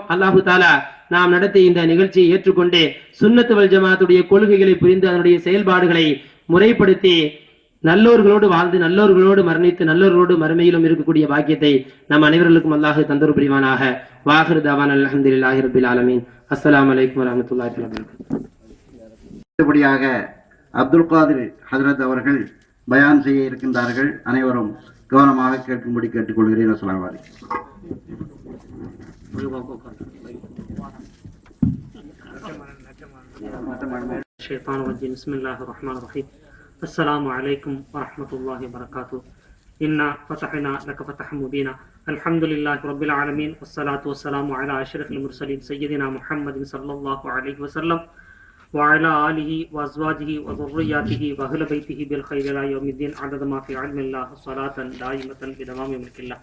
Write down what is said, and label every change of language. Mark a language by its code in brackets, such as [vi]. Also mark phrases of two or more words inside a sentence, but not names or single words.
[ar] الله تعالى [ta] நாம் நடத்திய இந்த நிகழ்ச்சியை ஏற்றுக்கொண்டு [ar] السنة والجماعة [ta] கொள்கைகளை புரிந்து அதனுடைய செயல்பாடுகளை முறைப்படுத்தி நல்லோர்களோடு வாழ்ந்து நல்லோர்களோடு மரணித்து நல்லோர்களோடு மறுமையிலும் இருக்கக்கூடிய பாக்கியத்தை நம் அனைவர்களுக்கும் அல்லாஹ் தந்தரு புரிவானாக. [ar] وآخر دعوانا الحمد لله رب العالمين. السلام عليكم ورحمة الله وبركاته. [ta] அடுத்தபடியாக அப்துல் காதிர் ஹஜ்ரத் அவர்கள் பயான் செய்ய இருக்கின்றார்கள். அனைவரும் கவனமாக கேட்கும்படி கேட்டுக்கொள்கிறேன். [ar] السلام عليكم. السلام عليكم ورحمة الله وبركاته. إنا فتحنا لك فتحا مبينا. الحمد لله رب العالمين والصلاة والسلام على أشرف المرسلين سيدنا محمد صلى الله عليه وسلم وعلى آله وأزواجه وذرياته وأهل بيته بالخير إلى يوم الدين عدد ما في علم الله صلاة دائمة بدوام ملك الله.